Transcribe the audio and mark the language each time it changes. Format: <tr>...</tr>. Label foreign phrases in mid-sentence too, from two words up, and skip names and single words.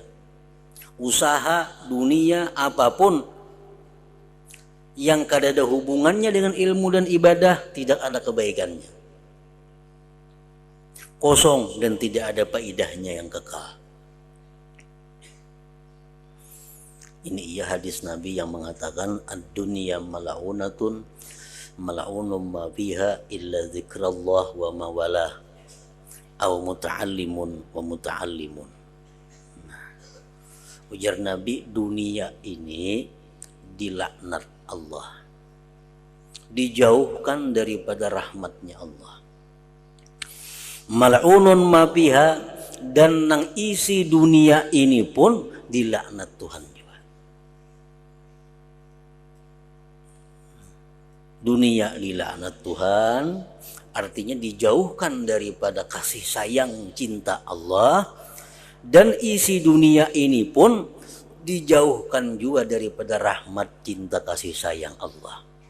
<id>Usaha, dunia, apapun yang kada ada hubungannya dengan ilmu dan ibadah, tidak ada kebaikannya. Kosong dan tidak ada faedahnya yang kekal. Ini ia hadis Nabi yang mengatakan</id> <ar>الدنيا ملعونة ملعون ما فيها إلا ذكر الله وما والاه أو متعلم ومتعلم.</ar> <id>Ujar Nabi, dunia ini dilaknat Allah, dijauhkan daripada rahmatnya Allah.</id> <ar>ملعون ما فيها,</ar> <id>dan nang isi dunia ini pun dilaknat Tuhan juga. Dunia dilaknat Tuhan artinya dijauhkan daripada kasih sayang cinta Allah, dan isi dunia ini pun dijauhkan juga daripada rahmat cinta kasih sayang Allah.</id>